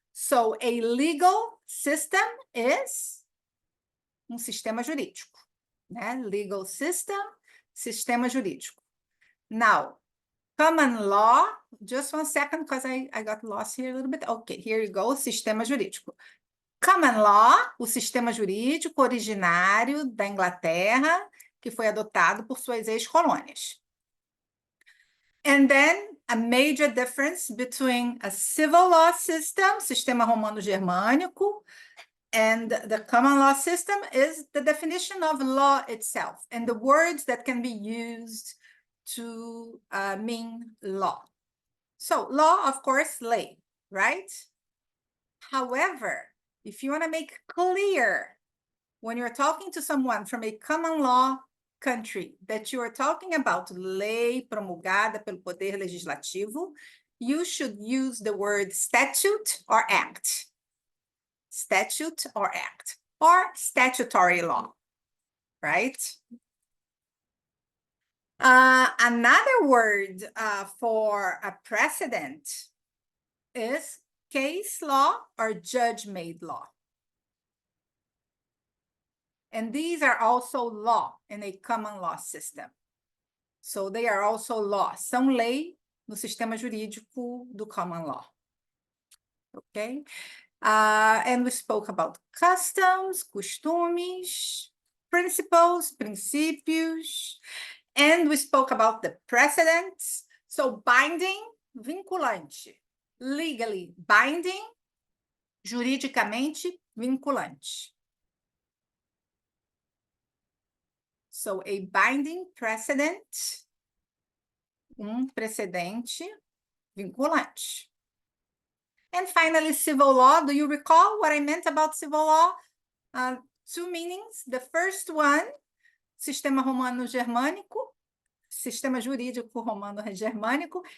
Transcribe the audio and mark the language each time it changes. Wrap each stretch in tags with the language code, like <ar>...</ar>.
<en>So a legal system is</en> <pt>sistema jurídico, né?</pt> <en>Legal system,</en> <pt>sistema jurídico.</pt> <en>Now, common law, just one second, because I got lost here a little bit. Okay, here you go,</en> <pt>sistema jurídico. Common law, o sistema jurídico originário da Inglaterra, que foi adotado por suas ex-colônias.</pt> <en>And then a major difference between a civil law system,</en> <pt>sistema romano-germânico,</pt> <en>and the common law system is the definition of law itself and the words that can be used to mean law. So law, of course, lei, right? However, if you want to make clear when you're talking to someone from a common law country that you are talking about</en> <pt>lei promulgada pelo Poder Legislativo,</pt> <en>you should use the word statute or act. Statute or act, or statutory law, right? Another word for a precedent is case law or judge-made law. And these are also law in a common law system. So they are also law.</en> <pt>São lei no sistema jurídico do common law.</pt> <en>Okay? And we spoke about customs, costumes, principles, princípios, and we spoke about the precedents. So binding, vinculante. Legally binding,</en> <pt>juridicamente vinculante.</pt> <en>So a binding precedent,</en> <pt>precedente vinculante.</pt> <en>And finally, civil law. Do you recall what I meant about civil law? Two meanings. The first one,</en> <pt>sistema romano-germânico, sistema jurídico romano-germânico.</pt>